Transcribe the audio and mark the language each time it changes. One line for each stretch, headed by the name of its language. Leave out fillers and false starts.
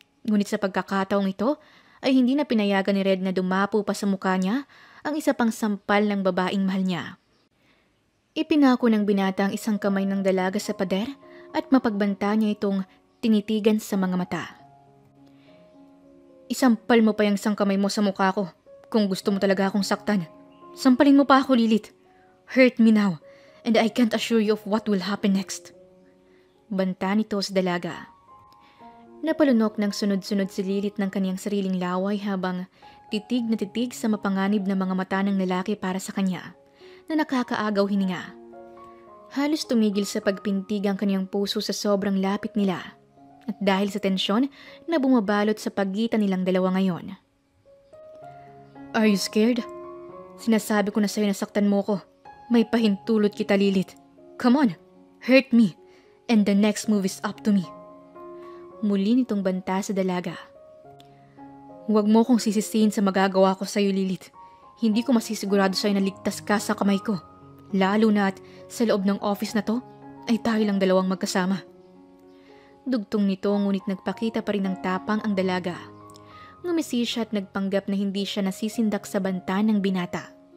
Filipino: Ngunit sa pagkakataong ito, ay hindi na pinayagan ni Red na dumapo pa sa mukha niya ang isa pang sampal ng babaeng mahal niya. Ipinako ng binata ang isang kamay ng dalaga sa pader at mapagbanta niya itong tinitigan sa mga mata. Isampal mo pa yung isang kamay mo sa mukha ko kung gusto mo talaga akong saktan. Sampalin mo pa ako, Lilith.
English: Hurt me now, and I can't assure you of what will happen next.
Filipino: Banta nito sa dalaga. Napalunok ng sunod-sunod si Lilith ng kaniyang sariling laway habang titig na titig sa mapanganib na mga mata ng lalaki para sa kanya na nakakaagaw hininga. Halos tumigil sa pagpintig ang kaniyang puso sa sobrang lapit nila at dahil sa tensyon na bumabalot sa pagitan nilang dalawa ngayon.
English: Are you scared?
Filipino: Sinasabi ko na sa'yo na saktan mo ko. May pahintulot kita, Lilith.
English: Come on, hurt me, and the next move is up to me.
Filipino: Muli nitong banta sa dalaga. Huwag mo kong sisisihin sa magagawa ko sa'yo, Lilith. Hindi ko masisigurado sa'yo na ligtas ka sa kamay ko. Lalo na at sa loob ng office na to, ay tayo lang dalawang magkasama. Dugtong nito ngunit nagpakita pa rin ng tapang ang dalaga. Ngumisi siya at nagpanggap na hindi siya nasisindak sa banta ng binata.